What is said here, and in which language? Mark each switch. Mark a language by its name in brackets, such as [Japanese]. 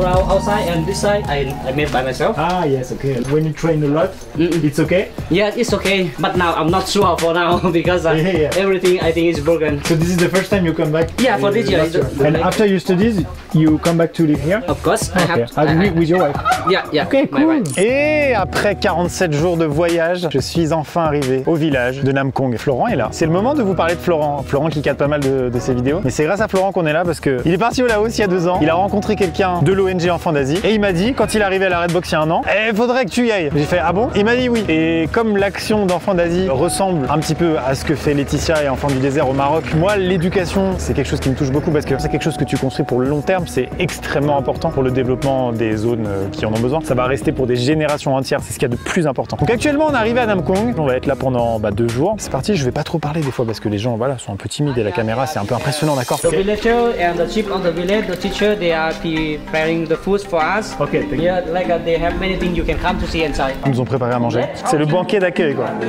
[English] Outside and this side I made by myself. Ah yes, okay. When you train a lot, it's okay? Yeah, it's okay. But now I'm not sure for now because everything I think is broken. So this is the first time you come back? Yeah, for this year. And after your studies, you come back to live here? Of course. Okay. With your wife? Yeah, yeah. Okay, cool. My wife. [French] Et après 47 jours de voyage, je suis enfin arrivé au village de Namkong. Florent est là. C'est le moment de vous parler de Florent. Florent qui cadre pas mal de ses vidéos. Mais c'est grâce à Florent qu'on est là parce que il est parti au Laos il y a 2 ans. Il a rencontré quelqu'un de l'ONG Enfants d'Asie et il m'a dit quand il est arrivé à la Redbox il y a 1 an, il faudrait que tu y ailles. J'ai fait ah bon? Il m'a dit oui. Et comme l'action d'Enfants d'Asie ressemble un petit peu à ce que fait Laetitia et Enfants du désert au Maroc, moi l'éducation c'est quelque chose qui me touche beaucoup parce que c'est quelque chose que tu construis pour le long terme. C'est extrêmement important pour le développement des zones qui en ont besoin. Ça va rester pour des générations entières. C'est ce qu'il y a de plus important. Donc actuellement on est arrivé à Namkong. On va être là pendant 2 jours. C'est parti. Je vais pas trop parler des fois parce que les gens voilà sont un peu timides et la caméra c'est un peu impressionnant, d'accord? [English] The villager and the chief of the village, the teacher, they are preparing the food for us. Okay, thank you. Yeah, like they have many things you can come to see inside. [French] Ils nous ont préparé à manger. C'est le banquet d'accueil quoi.